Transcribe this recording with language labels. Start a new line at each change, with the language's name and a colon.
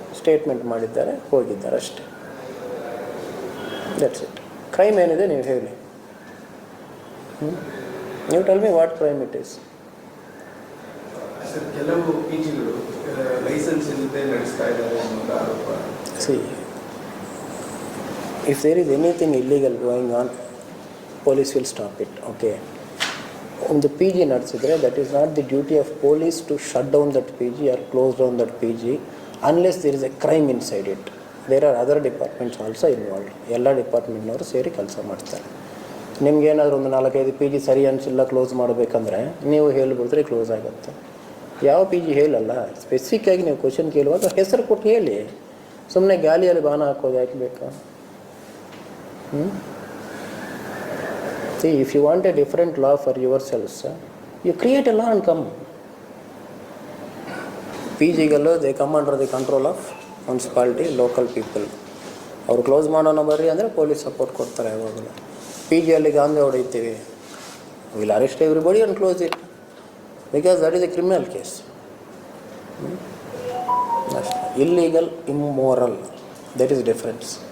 Kannada: Statement ಮಾಡಿದ್ದಾರೆ, ಹೋಗಿದ್ದಾರೆ ಅಷ್ಟೇ.
English: That's it.
Kannada: ಕ್ರೈಮ್ ಏನಿದೆ ನೀವು ಹೇಳಿ.
English: ನೀವು tell me what crime it is.
Kannada: ಕೆಲವು ಪಿಜಿಗಳು ಲೈಸೆನ್ಸ್ ಇಲ್ಲದೆ ನಡೆಸ್ತಾ ಇದ್ದಾರೆ ಅನ್ನೋ ಆರೋಪ.
English: See, if there is anything illegal going on, police will stop it. Okay.
Kannada: ಒಂದು ಪಿ ಜಿ ನಡೆಸಿದರೆ
English: that is not the duty of police to shut down that PG or close down that PG unless there is a crime inside it. There are other departments also involved.
Kannada: ಎಲ್ಲ ಡಿಪಾರ್ಟ್ಮೆಂಟ್ನವರು ಸೇರಿ ಕೆಲಸ ಮಾಡ್ತಾರೆ. ನಿಮ್ಗೇನಾದರೂ ಒಂದು 4-5 PG ಸರಿ ಅನಿಸಿಲ್ಲ close ಮಾಡಬೇಕಂದ್ರೆ ನೀವು ಹೇಳಿಬಿಟ್ರೆ ಕ್ಲೋಸ್ ಆಗುತ್ತೆ. ಯಾವ ಪಿ ಜಿ ಹೇಳಲ್ಲ. ಸ್ಪೆಸಿಫಿಕ್ಕಾಗಿ ನೀವು ಕ್ವಶನ್ ಕೇಳುವಾಗ ಹೆಸರು ಕೊಟ್ಟು ಹೇಳಿ. ಸುಮ್ಮನೆ ಗಾಲಿಯಲ್ಲಿ ಬಾಣ ಹಾಕೋದು ಯಾಕೆ ಬೇಕಾ?
English: See, if you want a different law for yourselves, you create a law and come. PG-ಗಳು they come under the control of municipality, local people.
Kannada: ಅವರು ಕ್ಲೋಸ್ ಮಾಡೋಣ ಬರ್ರಿ ಅಂದರೆ ಪೊಲೀಸ್ ಸಪೋರ್ಟ್ ಕೊಡ್ತಾರೆ. ಯಾವಾಗಲೂ ಪಿ ಜಿಯಲ್ಲಿ ಗಾಂಧಿ ಹೊಡಿತೀವಿ,
English: Will arrest everybody and close it because that is a criminal case.
Kannada: ಅಷ್ಟೇ. Illegal, ಇಮ್ಮೋರಲ್,
English: That is difference.